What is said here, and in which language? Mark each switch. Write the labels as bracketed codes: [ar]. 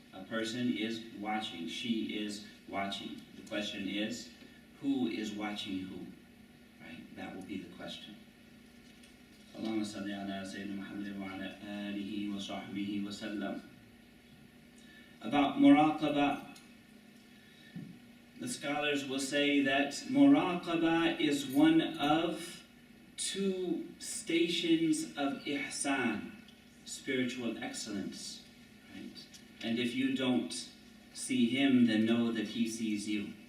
[en] A person is watching, she is watching. The question is, who is watching who? Right? That will be the question. [ar] اللهم صل على سيدنا محمد وعلى آله وصحبه وسلم. [en] About muraqabah, the scholars will say that muraqabah is one of two stations of ihsan, spiritual excellence. Right? And if you don't see him, then know that he sees you.